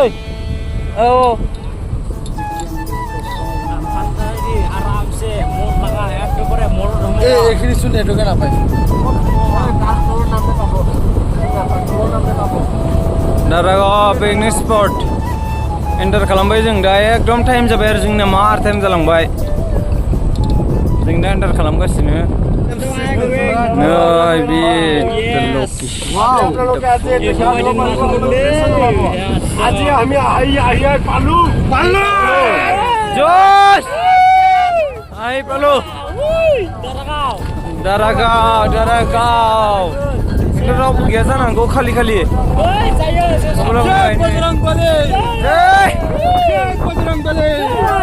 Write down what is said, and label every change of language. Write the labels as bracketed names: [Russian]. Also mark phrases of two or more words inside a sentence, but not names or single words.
[Bodo] औ दारागाव [English] picnic spot [Bodo] एन्टार खालामबाय जों दा। एकदम टाइम जाबाय आरो जोंना मार टाइम जालांबाय। जों दा एन्टार खालामगासिनो। नै बे [Assamese] আজি আমি আহি পালো জোশ আহি পালো [Bodo] दारागाव खिन्थु रावबो गैया जानांगौ, खालि बजरंग बली।